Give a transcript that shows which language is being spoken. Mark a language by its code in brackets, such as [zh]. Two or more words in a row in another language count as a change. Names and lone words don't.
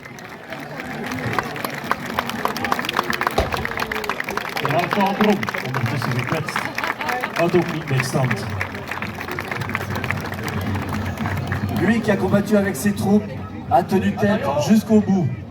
[nl] Ralph van Brom, ondertussen gekwetst, houdt ook niet meer stand. [fr] Lui qui a combattu avec ses troupes a tenu tête jusqu'au bout.